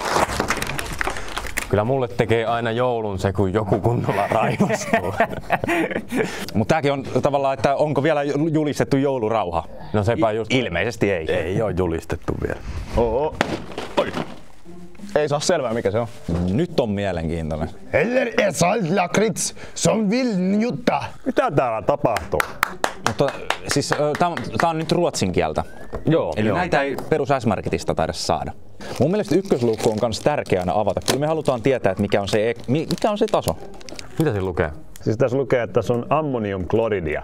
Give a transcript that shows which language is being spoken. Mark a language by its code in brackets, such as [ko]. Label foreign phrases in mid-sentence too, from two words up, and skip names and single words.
[fi] Kyllä mulle tekee aina joulun se, kun joku kunnolla raivostuu. Mutta tääkin on tavallaan, että onko vielä julistettu joulurauha? No sepä just. Ilmeisesti ei. Ei oo julistettu vielä. Oo. Oi. Ei saa selvää mikä se on. Nyt on mielenkiintoinen. [sv] Eller är saltlakrits som vill njuta. [fi] Mitä täällä tapahtuu? Mutta siis tää on nyt ruotsin kieltä. Joo. Eli näitä ei perus S-Marketista taida saada. Mun mielestä ykkösluukku on kans tärkeä aina avata. Kyllä me halutaan tietää, että mikä on se taso. Mitä siinä lukee? Siis tässä lukee, että se on ammoniumkloridia.